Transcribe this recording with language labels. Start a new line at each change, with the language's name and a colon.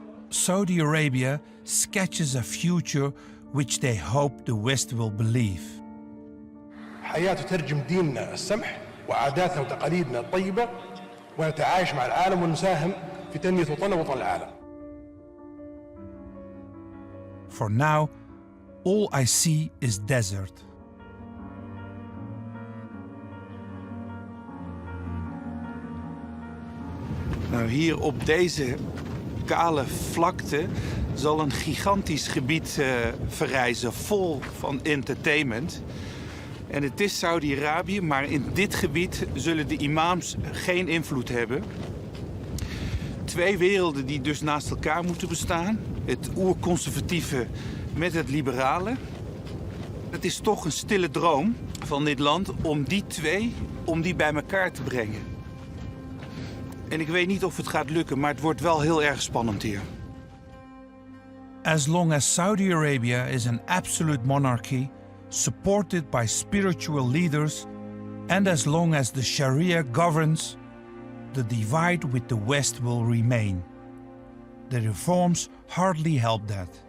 English: Saudi Arabia sketches a future which they hope the West will believe.
Arabic: حياة تترجم ديننا السمح وعاداتنا وتقاليدنا الطيبة ونتعايش مع العالم ونساهم في تنمية وطننا ووطن العالم.
English: For now, all I see is desert.
Dutch: Nou, hier op deze kale vlakte zal een gigantisch gebied verrijzen, vol van entertainment. En het is Saudi-Arabië, maar in dit gebied zullen de imams geen invloed hebben. Twee werelden die dus naast elkaar moeten bestaan. Het oerconservatieve met het liberale. Het is toch een stille droom van dit land om die bij elkaar te brengen. En ik weet niet of het gaat lukken, maar het wordt wel heel erg spannend hier.
English: As long as Saudi Arabia is an absolute monarchy, supported by spiritual leaders, and as long as the Sharia governs, the divide with the West will remain. The reforms hardly help that.